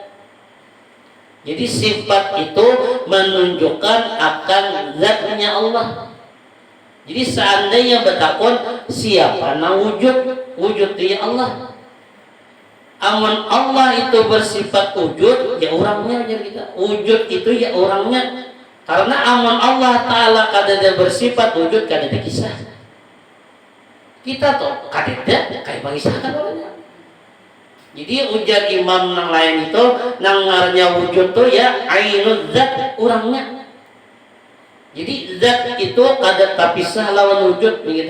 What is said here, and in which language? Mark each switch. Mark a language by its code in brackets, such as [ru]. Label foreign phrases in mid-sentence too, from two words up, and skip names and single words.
[id] Jadi sifat itu menunjukkan akan zatnya Allah. [bjn] Jadi seandainya bertakun siapa na wujud? [id] Wujud dia Allah. [bjn] Amun Allah itu bersifat wujud, ya orangnya aja kita. Wujud itu ya orangnya. Karena amun Allah Ta'ala kadada bersifat wujud, kadada kisah. Kita tuh kadada kayak mengisahkan orangnya. Jadi ujar imam yang lain itu nangarnya wujud tuh ya [ar] عين الذات [bjn] orangnya. Jadi zat itu kada tapisah lawan wujud begitu.